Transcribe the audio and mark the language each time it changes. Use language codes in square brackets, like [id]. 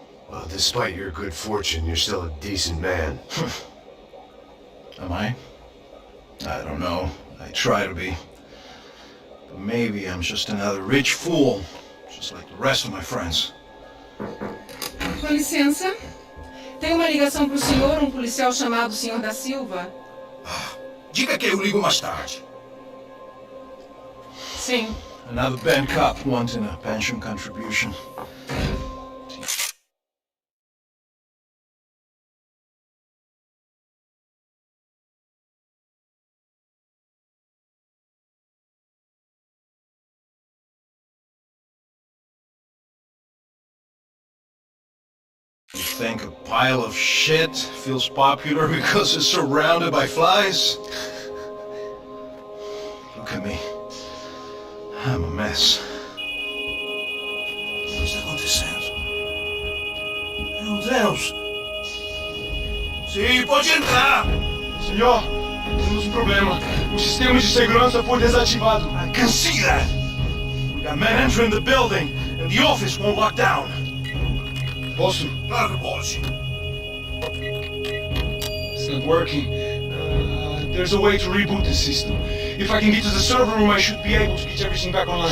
[en] Well, despite your good fortune, you're still a decent man. Am I? I don't know. I try to be. But maybe I'm just another rich fool, just like the rest of my friends. [pt] Com licença. Tem uma ligação pro senhor, um policial chamado Senhor da Silva. Diga que eu ligo mais tarde. Sim. [en] Another band cop wanting a pension contribution. You think a pile of shit feels popular because it's surrounded by flies? Look at me. I'm a mess. [pt] O que está acontecendo? Meu Deus! Sim, pode entrar! Senhor, temos um problema. O sistema de segurança foi desativado. [en] I can see that! We got men entering the building, and the office won't lock down. [pt] Posso? Claro que pode. [en] It's not working. There's a way to reboot the system. If I can get to the server room, I should be able to get everything back online.